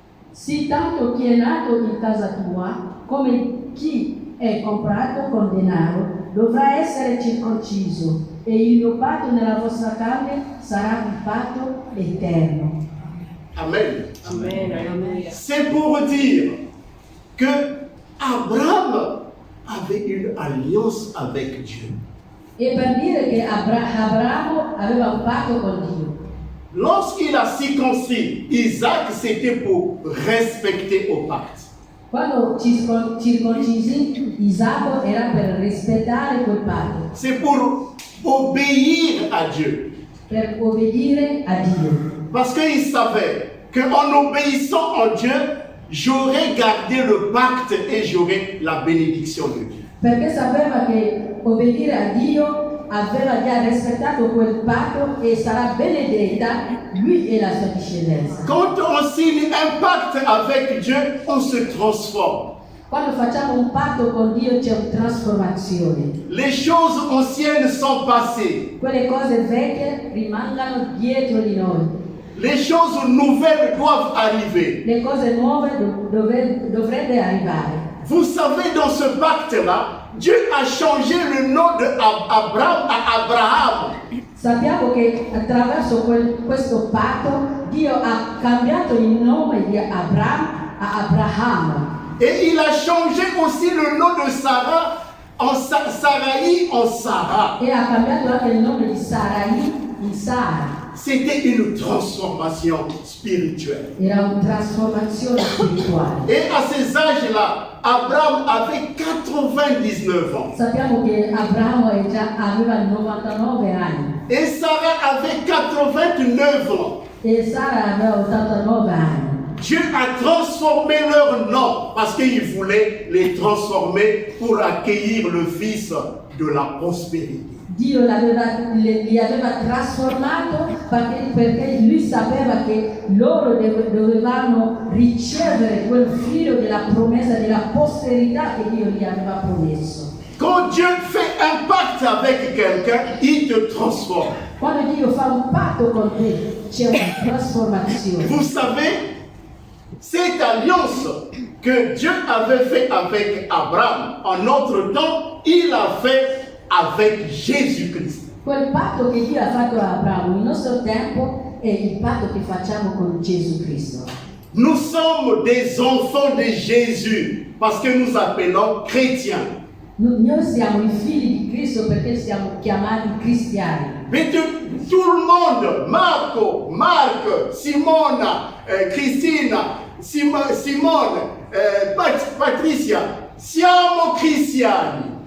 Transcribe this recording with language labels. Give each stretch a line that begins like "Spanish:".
Italian: Sì, tanto chi è nato in casa tua, come chi è comprato con denaro, dovrà essere circonciso, e il mio patto nella vostra carne sarà un patto eterno. Amen. Amen. Alléluia.
French: C'est pour dire que Abraham avait une alliance avec Dieu.
Italian: E per dire che Abramo aveva un patto con Dio.
French: Lorsqu'il a circoncis Isaac, c'était pour respecter au pacte.
Italian: Quando circoncisi Isacco era per rispettare quel patto,
French: C'est pour obéir à Dieu.
Italian: per obbedire a Dio.
French: Parce qu'il savait qu'en obéissant à Dieu, j'aurais gardé le pacte et j'aurais la bénédiction de Dieu.
Italian: Perché sapeva che obbedire a Dio aveva già rispettato quel patto e sarà benedetta lui e la sua discendenza.
French: Quand on signe un pacte avec Dieu, on se transforme.
Italian: Quando facciamo un patto con Dio c'è una trasformazione.
French: Les choses anciennes sont passées.
Italian: Quelle cose vecchie rimangono dietro di noi.
French: Les choses nouvelles doivent arriver.
Italian: Le cose nuove dovrebbero arrivare.
French: Vous savez, dans ce pacte-là, Dieu a changé le nom d'Abraham à Abraham.
Italian: Sappiamo che attraverso questo patto Dio ha cambiato il nome di Abramo a Abraham.
French: Et il a changé aussi le nom de Sarah en Sarai en Sarah.
Italian: E ha cambiato anche il nome di Sarai in Sara.
French: C'était une transformation spirituelle.
Italian: Era una trasformazione spirituale.
French: Et à ces âges-là, Abraham avait 99 ans.
Italian: Sappiamo che Abramo aveva 99 anni
French: Et Sarah avait 89 ans.
Italian: e Sara aveva 89 anni.
French: Dieu a transformé leur nom parce qu'il voulait les transformer pour accueillir le fils de la prospérité.
Italian: Dio li aveva trasformato perché lui sapeva che loro dovevano ricevere quel figlio della promessa, della posterità che Dio gli aveva promesso.
French: Quand Dieu fait un pacte avec quelqu'un, il te transforme.
Italian: Quando Dio fa un patto con te, c'è una trasformazione.
French: Vous savez, cette alliance que Dieu avait fait avec Abraham en notre temps, il a fait avec Jésus-Christ.
Italian: Quel patto che Dio ha fatto a Abramo nel nostro tempo è il patto che facciamo con Gesù Cristo.
French: Nous sommes des enfants de Jésus parce que nous appelons chrétiens.
Italian: Noi siamo i figli di Cristo perché siamo chiamati cristiani.
French: Mais tout le monde, Marco, Marc, Simona, Cristina, Simone, Patricia,
Italian: siamo cristiani.